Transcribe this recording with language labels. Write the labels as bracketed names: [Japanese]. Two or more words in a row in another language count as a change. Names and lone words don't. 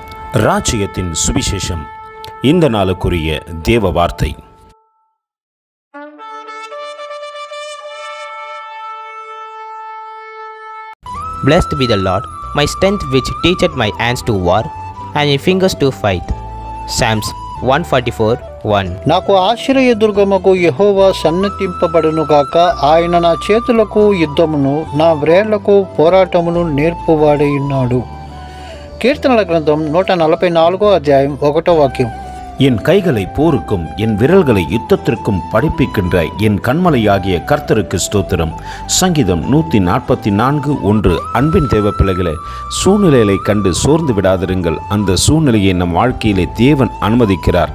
[Tamil] ராஜ்யத்தின் சுவிசேஷம். இந்த நாளுக்குரிய தேவ வார்த்தை. [English] Blessed be the Lord, my strength which teacheth my hands to war, and my fingers to fight. Psalms 144:1. [Telugu] నాకు ఆశ్రయదుర్గముకు యెహోవా సన్నతింపబడునుగాక. ఆయన నా చేతులకు యుద్ధమును, నా వ్రేళ్లకు పోరాటమును నేర్పువాడై ఉన్నాడు. కీర్తనల గ్రంథం 144 అధ్యాయం 1వ వాక్యం. [Tamil] என் கைகளை போருக்கும் என் விரல்களை யுத்தத்திற்கும் படிப்பிக்கின்ற என் கண்மலையாகிய கர்த்தருக்கு ஸ்தோத்திரம். சங்கீதம் 144:1. அன்பின் தேவ பிள்ளைகளே, சூழ்நிலைகளை கண்டு சோர்ந்து விடாதிருங்கள். அந்த சூழ்நிலையை நம் வாழ்க்கையிலே தேவன் அனுமதிக்கிறார்.